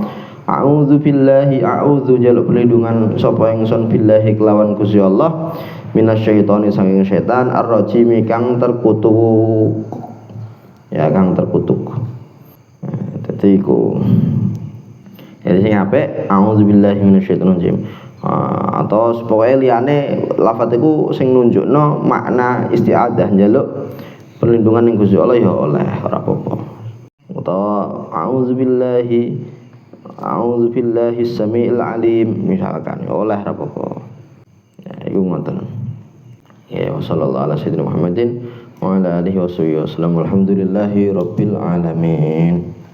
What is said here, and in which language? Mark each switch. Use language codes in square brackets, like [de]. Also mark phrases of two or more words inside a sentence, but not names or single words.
[ar] أعوذ بالله أعوذ [jv] jaluk perlindungan sapa ingsun billahi kelawan Gusti Allah minasyaitoni saking setan ar-rajim kang terkutuk ya kang terkutuk dadi iku jadi sing apik [ar] أعوذ بالله من الشيطان الرجيم [jv] atau pokoke liyane lafaz iku sing nunjukno makna isti'adzah njaluk perlindungan ning Gusti Allah ya oleh ora apa-apa. Utawa [ar] أعوذ بالله السميع العليم [jv] misalkan ya oleh ora apa-apa. Ya iku ngoten. [ar] يا صلى الله عليه وسلم محمد وعلى آله وسلم الحمد لله رب العالمين.